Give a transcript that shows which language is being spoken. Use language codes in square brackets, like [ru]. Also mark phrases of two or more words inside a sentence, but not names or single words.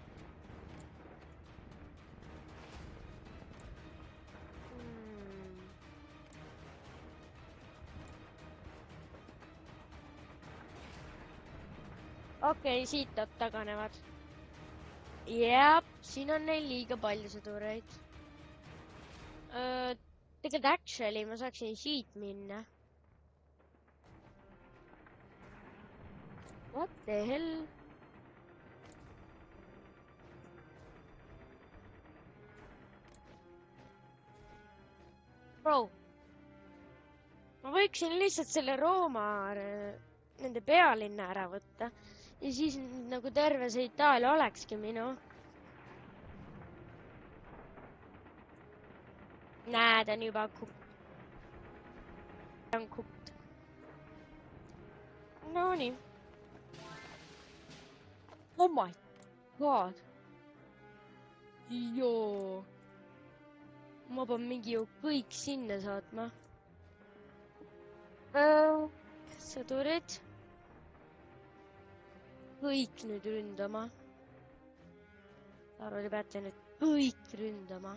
[et] Okei, siit nad taganevad. Jep, siin on neil liiga palju sõdureid. Tegelikult actually ma saaksin siit minna. [en] What the hell? [et] Bro. Ma võiksin lihtsalt selle Rooma nende pealinna ära võtta. Ja siis nagu terve see Itaalia olekski minu. Näed, on juba kukt. No nii. [en] Oh my god. [et] Joo. Ma pean mingi ju kõik sinna saatma. Sõdurid. Kõik nüüd ründama. Arvo, te peate nüüd kõik ründama.